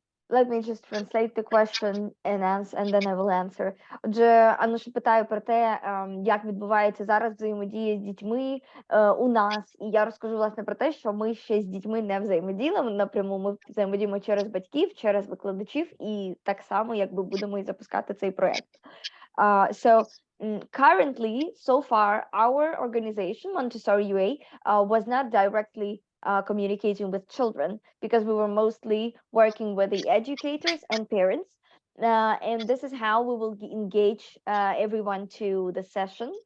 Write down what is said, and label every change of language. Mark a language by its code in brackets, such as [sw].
[en] Let me just translate the question and then I will answer. [uk] Отже, Ануша питає про те, як відбувається зараз взаємодія з дітьми у нас. І я розкажу, власне, про те, що ми ще з дітьми не взаємодіємо напряму. Ми взаємодіємо через батьків, через викладачів, і так само, якби будемо і запускати цей проєкт. So [en] Currently, so far, our organization, Montessori UA, was not directly communicating with children because we were mostly working with the educators and parents. And this is how we will engage everyone to the session.